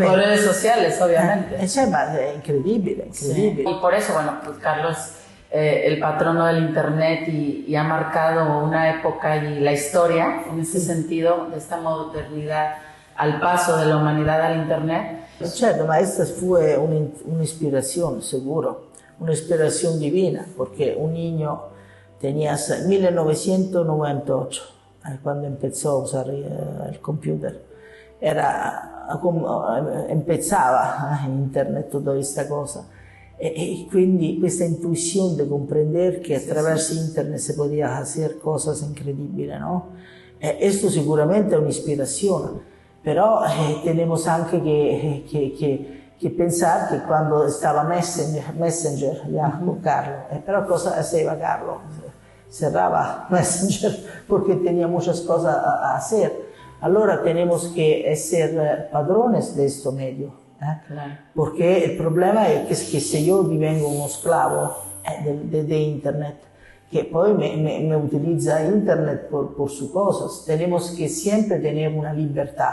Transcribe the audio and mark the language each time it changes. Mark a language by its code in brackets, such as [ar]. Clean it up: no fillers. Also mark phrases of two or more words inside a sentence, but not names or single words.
[es] Por redes sociales, obviamente. Es increíble. Y por eso, bueno, pues Carlos, el patrono del internet y ha marcado una época y la historia, en ese sentido, de esta modernidad al paso de la humanidad al internet. [it] Certo, ma [es] esta fue [it] un'ispirazione, sicuro, un'ispirazione divina, perché [es] un niño tenía 1998, cuando empezó a usar el computer, empezaba internet, toda esta cosa, [it] e quindi questa intuizione di comprendere che attraverso internet si poteva [es] hacer cosas [it] incredibili, ¿no? Esto sicuramente è un'ispirazione, però tenemos anche che pensare che quando stava Messenger ya con Carlo, però cosa hacía Carlo? [es] Cerraba Messenger porque tenía muchas cosas a hacer. Allora tenemos que ser padrones de este medio, porque el problema es que si yo divengo uno esclavo de internet, que poi me utiliza internet por sus cosas, tenemos que siempre tener una libertad.